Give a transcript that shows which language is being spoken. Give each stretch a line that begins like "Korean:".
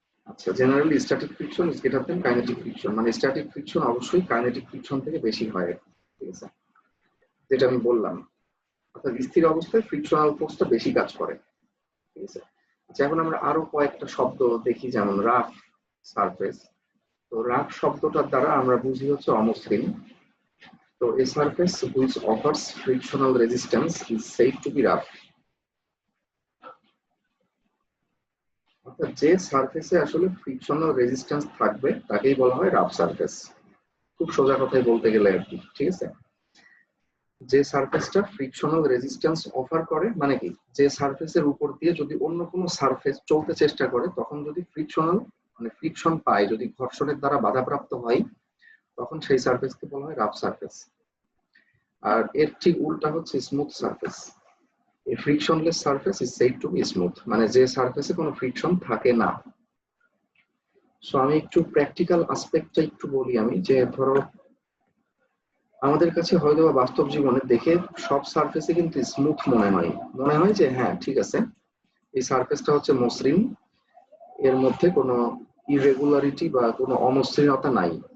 Bangla: আচ্ছা,
English: generally static friction is greater than kinetic friction,
Bangla: মানে static friction অবশ্যই kinetic friction থেকে বেশি হয়, ঠিক আছে, যেটা আমি বললাম। অর্থাৎ স্থির অবস্থায় ফ্রিকশনাল ফোর্সটা বেশি কাজ করে, ঠিক আছে। আচ্ছা, এখন আমরা আরো কয়েকটা শব্দ দেখি, যেমন রাফ সারফেস। তো রাফ শব্দটার দ্বারা আমরা বুঝি হচ্ছে অমসৃণ।
English: তো a surface which offers frictional resistance is said to be rough.
Bangla: অর্থাৎ যে সারফেসে আসলে ফ্রিকশনাল রেজিস্ট্যান্স থাকবে তাকেই বলা হয় রাফ সারফেস। খুব সোজা কথাই বলতে গেলে আর কি, ঠিক আছে। যে সারফেসটা ফ্রিকশনাল রেজিস্ট্যান্স অফার করে মানে কি, যে সারফেসের উপর দিয়ে যদি অন্য কোনো সারফেস চলতে চেষ্টা করে তখন যদি ফ্রিকশনাল মানে ফ্রিকশন পায়, যদি ঘর্ষণের দ্বারা বাধাপ্রাপ্ত হয়, তখন সেই সারফেসকে বলা হয় রাফ সারফেস। আর এর ঠিক উল্টা হচ্ছে smooth surface.
English: A frictionless surface is said to be smooth,
Bangla: মানে যে সারফেসে কোনো ফ্রিকশন থাকে না। সো আমি একটু প্র্যাকটিক্যাল অ্যাসপেক্টটা একটু বলি আমি, যে ধরো আমাদের কাছে হয়তো বা বাস্তব জীবনে দেখে সব সারফেসে কিন্তু স্মুথ মনে হয় যে হ্যাঁ ঠিক আছে, এই সারফেসটা হচ্ছে মসৃণ, এর মধ্যে কোনো ইরেগুলারিটি বা কোনো অমসৃণতা নাই।